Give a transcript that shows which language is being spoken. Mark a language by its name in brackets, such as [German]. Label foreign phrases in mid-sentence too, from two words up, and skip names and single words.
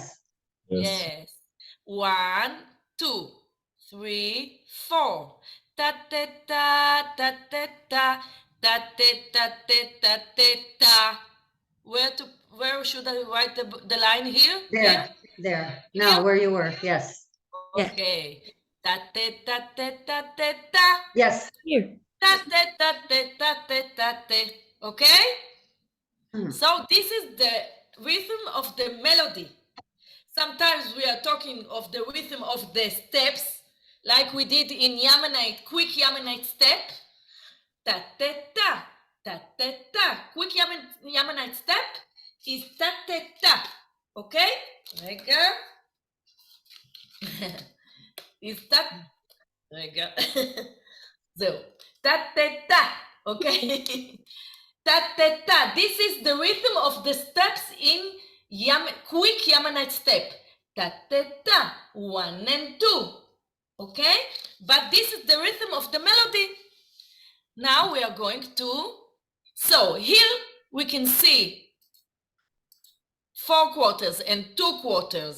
[English] Yes. 1, 2, 3, 4. Ta ta ta ta ta ta ta ta ta ta ta. Where should I write the line here? There. There. Now where you were. Yes. Okay. Ta ta ta ta ta ta ta. Yes. Here. Ta ta ta ta ta ta ta. Okay? So this is the rhythm of the melody. Sometimes we are talking of the rhythm of the steps, like we did in Yemenite, quick Yemenite step. Ta ta ta ta ta ta. Quick Yemenite step is ta ta ta. Okay? רגע. is ta. [Hebrew] רגע. זהו. ta ta ta. Okay? ta ta ta. [English] This is the rhythm of the steps in quick Yemenite step. Ta ta ta. 1 and 2. Okay? But this is the rhythm of the melody. Now we are going to. So here we can see 4 quarters and 2 quarters.